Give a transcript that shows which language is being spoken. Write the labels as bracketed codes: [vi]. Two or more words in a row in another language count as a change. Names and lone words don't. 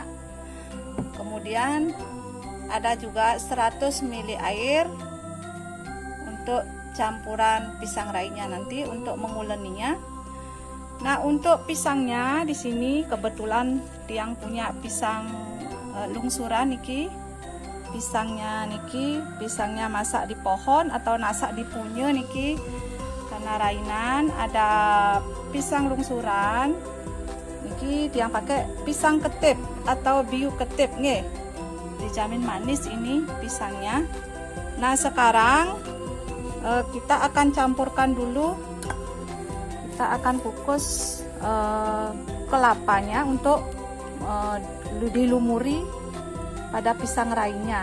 [id] Kemudian ada juga 100 ml air untuk campuran pisang rainya nanti untuk menguleninya. Nah, untuk pisangnya di sini kebetulan tiang punya pisang [ban] lungsuran niki. [id] Pisangnya masak di pohon atau nasak di [ban] punye niki. [id] Karena rainan ada pisang lungsuran niki tiang pakai pisang ketip atau [ban] biu ketip [id] nggih, dijamin manis ini pisangnya. Nah, sekarang kita akan campurkan dulu, kita akan kukus kelapanya untuk dilumuri pada pisang rainya.